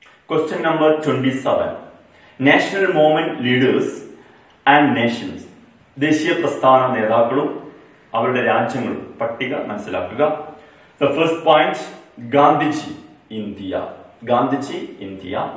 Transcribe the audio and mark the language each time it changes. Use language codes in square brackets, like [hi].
[en] Question number 27, national movement leaders and nations. [ml] ദേശീയ പ്രസ്ഥാന നേതാക്കളും അവരുടെ രാജ്യങ്ങളും പട്ടിക മനസ്സിലാക്കുക. [en] The first point, Gandhiji India.